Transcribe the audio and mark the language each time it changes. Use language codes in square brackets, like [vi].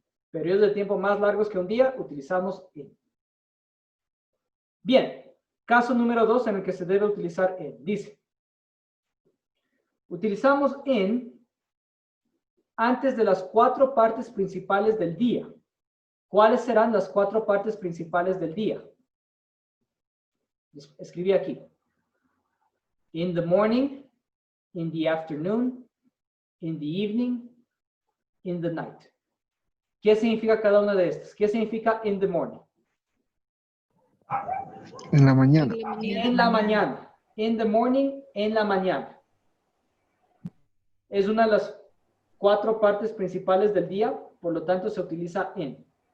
[es] Periodos de tiempo más largos que un día, utilizamos in. Bien, caso número 2 en el que se debe utilizar in. Dice, utilizamos in antes de las 4 partes principales del día. ¿Cuáles serán las 4 partes principales del día? Escribí aquí. [en] In the morning, in the afternoon, in the evening, in the night. [es] ¿Qué significa cada una de estas? ¿Qué significa in the morning? En la mañana. En la mañana. In the morning, en la mañana. Es una de las 4 partes principales del día, por lo tanto se utiliza in.